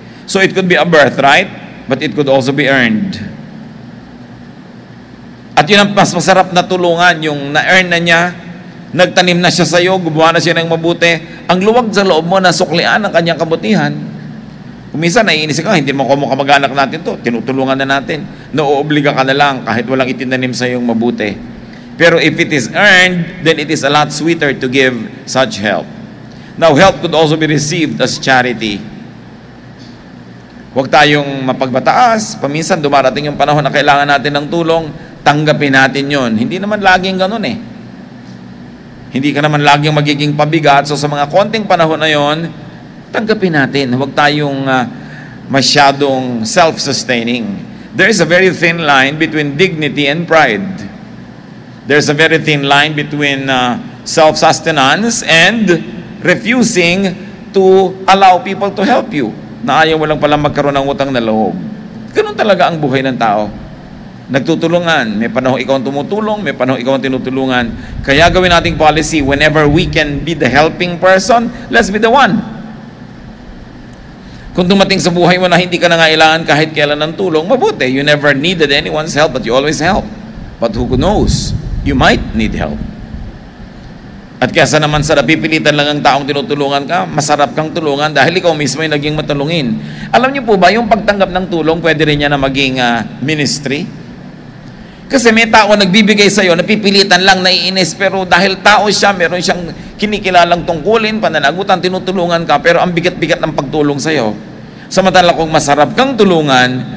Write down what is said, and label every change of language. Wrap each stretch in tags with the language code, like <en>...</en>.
<en>So it could be a birthright, but it could also be earned.</en> <tl>At yun ang mas masarap na tulungan, yung na-earn na niya, nagtanim na siya sa iyo, gumawa na siya ng mabuti, ang luwag sa loob mo na suklian ang kanyang kabutihan. Kung minsan naiinis ka, hindi mo kamag-anak natin to, tinutulungan na natin, naoobliga ka na lang kahit walang itinanim sa iyong mabuti.</tl> <en>Pero if it is earned, then it is a lot sweeter to give such help. Now, help could also be received as charity.</en> <tl>Huwag tayong mapagbataas. Paminsan dumarating yung panahon na kailangan natin ng tulong, tanggapin natin yon. Hindi naman laging ganun eh. Hindi ka naman laging magiging pabigat. So sa mga konting panahon na yon, tanggapin natin. Huwag tayong masyadong self-sustaining.</tl> <en>There is a very thin line between dignity and pride. There's a very thin line between self-sustenance and refusing to allow people to help you.</en> <tl>Na ayaw mo lang pala magkaroon ng utang na loob. Ganun talaga ang buhay ng tao. Nagtutulungan. May panahon ikaw ang tumutulong, may panahon ikaw ang tinutulungan. Kaya gawin nating</tl> <en>policy, whenever we can be the helping person, let's be the one.</en> <tl>Kung dumating sa buhay mo na hindi ka nangailangan kahit kailan ng tulong, mabuti.</tl> <en>You never needed anyone's help, but you always help. But who knows? You might need help.</en> <tl>At kaysa naman sa napipilitan lang ang taong tinutulungan ka, masarap kang tulungan dahil ikaw mismo ay naging matulungin. Alam niyo po ba, yung pagtanggap ng tulong, pwede rin niya na maging ministry? Kasi may tao nagbibigay sa iyo, napipilitan lang, naiinis, pero dahil tao siya, meron siyang kinikilalang tungkulin, pananagutan, tinutulungan ka, pero ang bigat-bigat ng pagtulong sa iyo. Samantala kung masarap kang tulungan,</tl>